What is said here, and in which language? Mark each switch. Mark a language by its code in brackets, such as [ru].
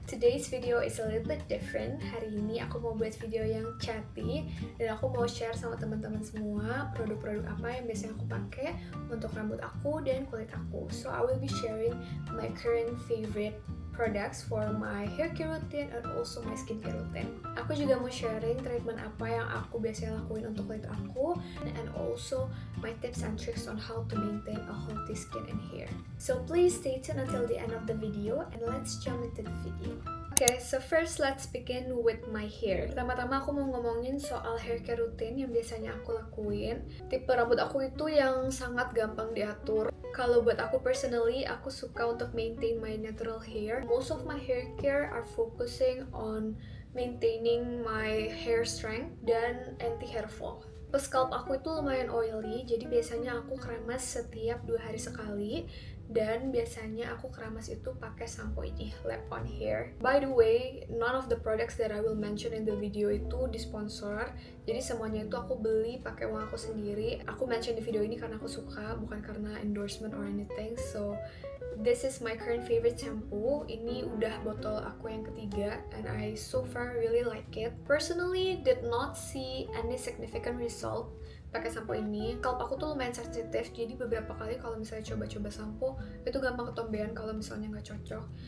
[en] Today's video is a little bit different. [id] Hari ini aku mau buat video yang chatty dan aku mau share sama teman-teman semua produk-produk apa yang biasanya aku pakai untuk rambut aku dan kulit aku. [en] So I will be sharing my current favorite products for my hair care routine and also my skincare routine. [id] Aku juga mau sharing treatment apa yang aku biasanya lakuin untuk kulit aku [en] and also my tips and tricks on how to maintain a healthy skin and hair. So please stay tuned until the end of the video and let's jump into the video. Okay, so first let's begin with my hair. [id] Pertama-tama aku mau ngomongin soal hair care routine yang biasanya aku lakuin. Tipe rambut aku itu yang sangat gampang diatur. Kalau buat aku personally, aku suka untuk [en] maintain my natural hair. Most of my hair care are focusing on maintaining my hair strength dan anti hair fall. [id] Scalp aku itu lumayan oily, jadi biasanya aku keramas setiap 2 hari sekali. Dan biasanya aku keramas itu pakai sampo ini, Lap on Hair. [en] By the way, none of the products that I will mention in the video [id] itu disponsor. Jadi semuanya itu aku beli pakai uang aku sendiri. Aku mention di video ini karena aku suka, bukan karena endorsement [en] or anything. So this is my current favorite shampoo. [id] Ini udah botol aku yang ketiga [en] and I so far really like it. Personally did not see any significant result [id] pakai sampo ini. Scalp aku tuh lumayan sensitif, jadi beberapa kali kalau misalnya coba-coba sampo itu gampang ketombean kalau misalnya nggak cocok.